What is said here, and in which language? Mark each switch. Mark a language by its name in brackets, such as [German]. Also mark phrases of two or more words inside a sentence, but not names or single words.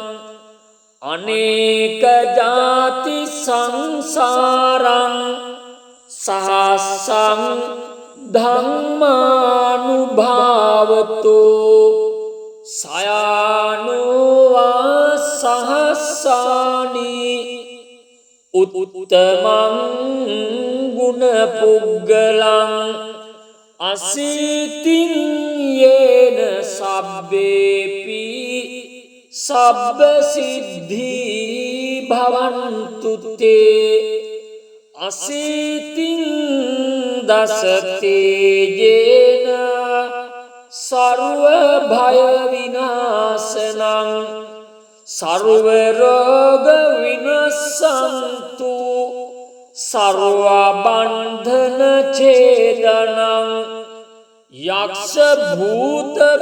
[Pali] අනේක ජාති සංසාරං සහස්සං ධම්මානුභාවතෝ සයානුවා සහස්සානි උත්තමං ගුණ පුග්ගලං අසීතින් යේන සබ්බේපි සබ්බ සිද්ධී භවන්තු තේ අසීතින් දසතේ යේන සර්ව භය විනාශනං සර්ව රෝග විනස්සන්තු සර්ව බන්ධන ඡේදනං යක්ෂ භූත